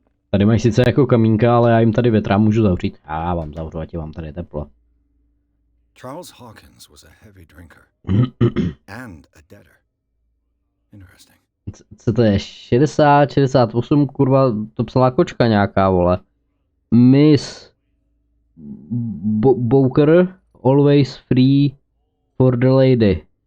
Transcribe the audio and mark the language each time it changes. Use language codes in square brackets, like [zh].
[cs] Tady máš sice jako kamínka, ale já jim tady větra můžu zavřít. Já vám zavřu, ať je vám tady teplo. [en] Charles Hawkins was a heavy drinker. And a debtor. Interesting. [cs] Co to je? 60, 68, kurva, to psala kočka nějaká, vole. [en] Miss Booker, always free for the lady.